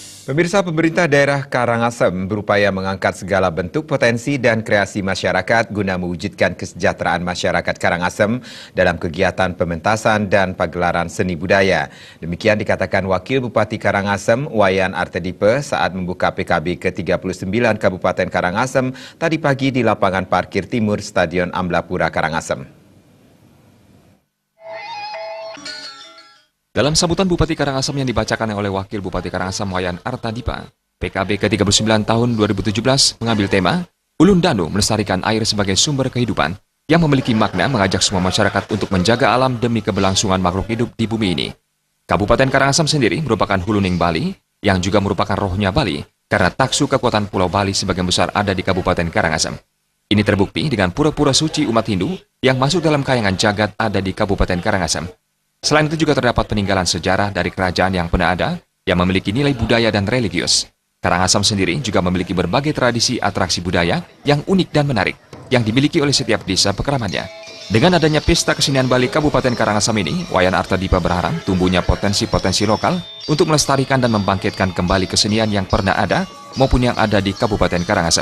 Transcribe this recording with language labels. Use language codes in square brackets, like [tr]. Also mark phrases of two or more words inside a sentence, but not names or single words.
[id] Pemirsa, pemerintah daerah Karangasem berupaya mengangkat segala bentuk potensi dan kreasi masyarakat guna mewujudkan kesejahteraan masyarakat Karangasem dalam kegiatan pementasan dan pagelaran seni budaya. Demikian dikatakan Wakil Bupati Karangasem, Wayan Artedipe, saat membuka PKB ke-39 Kabupaten Karangasem tadi pagi di lapangan parkir timur Stadion Amlapura Karangasem. Dalam sambutan Bupati Karangasem yang dibacakan oleh Wakil Bupati Karangasem Wayan Artadipa, PKB ke-39 tahun 2017 mengambil tema Ulun Danu melestarikan air sebagai sumber kehidupan yang memiliki makna mengajak semua masyarakat untuk menjaga alam demi keberlangsungan makhluk hidup di bumi ini. Kabupaten Karangasem sendiri merupakan huluning Bali yang juga merupakan rohnya Bali karena taksu kekuatan Pulau Bali sebagian besar ada di Kabupaten Karangasem. Ini terbukti dengan pura-pura suci umat Hindu yang masuk dalam kayangan jagat ada di Kabupaten Karangasem. Selain itu juga terdapat peninggalan sejarah dari kerajaan yang pernah ada yang memiliki nilai budaya dan religius. Karangasem sendiri juga memiliki berbagai tradisi atraksi budaya yang unik dan menarik yang dimiliki oleh setiap desa pekeramannya. Dengan adanya Pesta Kesenian Bali Kabupaten Karangasem ini, Wayan Artadipa berharap tumbuhnya potensi-potensi lokal untuk melestarikan dan membangkitkan kembali kesenian yang pernah ada maupun yang ada di Kabupaten Karangasem.